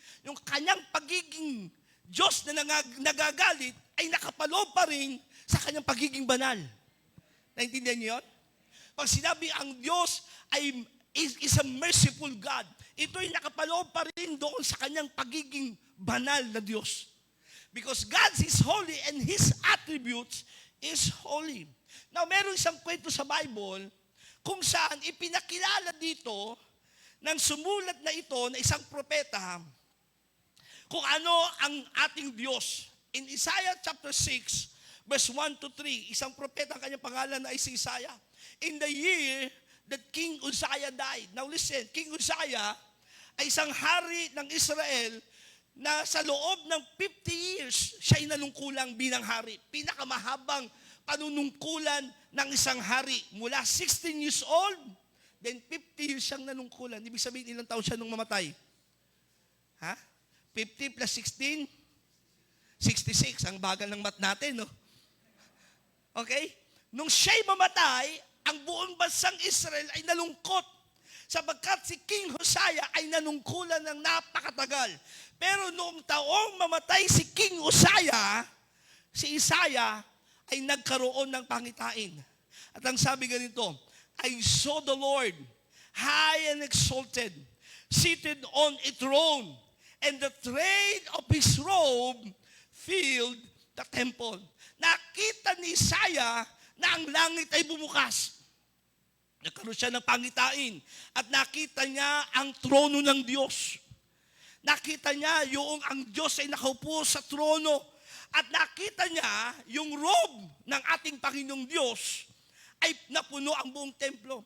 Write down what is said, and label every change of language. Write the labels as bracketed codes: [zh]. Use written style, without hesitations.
[tl] Yung kanyang pagiging Diyos na nagagalit ay nakapaloob pa rin sa kanyang pagiging banal. Naintindihan niyo yun? Pag sinabi ang Diyos ay [en] is a merciful God, [tl] ito ay nakapaloob pa rin doon sa kanyang pagiging banal na Diyos. [en] Because God is holy and His attributes is holy. [tl] Now, meron isang kwento sa Bible kung saan ipinakilala dito ng sumulat na ito na isang propeta kung ano ang ating Diyos. [en] In Isaiah chapter 6, verse 1 to 3, [tl] isang propeta, ang kanyang pangalan ay si Isaiah. [en] In the year that King Uzziah died. [tl] Now listen, King Uzziah ay isang hari ng Israel na sa loob ng 50 years, siya'y nanungkulang bilang hari. Pinakamahabang panunungkulan ng isang hari. Mula 16 years old, then 50 years siyang nanungkulan. Ibig sabihin, ilang taon siya nung mamatay? Ha? 50 plus 16? 66. Ang bagal ng math natin, no? Okay? Nung siya'y mamatay, ang buong bansang Israel ay nalungkot sapagkat si King Uzziah ay nanungkulan ng napakatagal. Pero noong taong mamatay si King Uzziah, si Isaiah ay nagkaroon ng pangitain. At ang sabi ganito, [en] I saw the Lord high and exalted, seated on a throne, and the train of His robe filled the temple. [tl] Nakita ni Isaiah na ang langit ay bumukas. Nagkaroon siya ng pangitain at nakita niya ang trono ng Diyos. Nakita niya yung ang Diyos ay nakaupo sa trono. At nakita niya yung robe ng ating Panginoong Diyos ay napuno ang buong templo.